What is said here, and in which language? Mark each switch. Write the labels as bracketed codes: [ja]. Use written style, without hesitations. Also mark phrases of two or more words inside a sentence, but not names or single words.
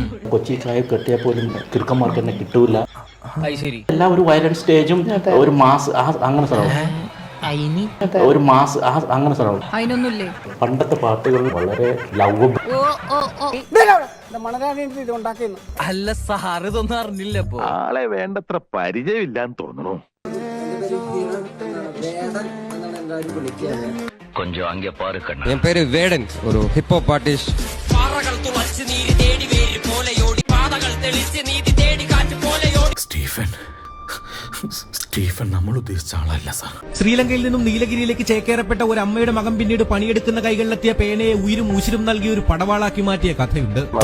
[ml] കൊച്ചി ചായ കെട്ടിയാൽ പോലും കിറുക്കന്മാർക്ക് തന്നെ കിട്ടൂല. എല്ലാം ഒരു [en] violent stage [ml] ഒരു മാസ് അങ്ങനെ സ്ഥലം, ഒരു മാസ് അങ്ങനെ സ്ഥലം. പണ്ടത്തെ പാട്ടുകൾ വളരെ ലവ്. അല്ല സാർ ഇതൊന്നും അറിഞ്ഞില്ല. ആളെ വേണ്ടത്ര പരിചയമില്ലാന്ന് തോന്നുന്നു. [ta] என் பேரு வேடன், ஒரு [en] hip hop artist. [ml] സ്റ്റീഫൻ നമ്മൾ ഉദ്ദേശിച്ച ആളല്ല സാർ. ശ്രീലങ്കയിൽ നിന്നും നീലഗിരിയിലേക്ക് ചേക്കേറപ്പെട്ട ഒരു അമ്മയുടെ മകൻ പിന്നീട് പണിയെടുക്കുന്ന കൈകളിലെത്തിയ പേനയെ ഉയിരും ഉശിരും നൽകിയ ഒരു പടവാളാക്കി മാറ്റിയ കഥയുണ്ട്.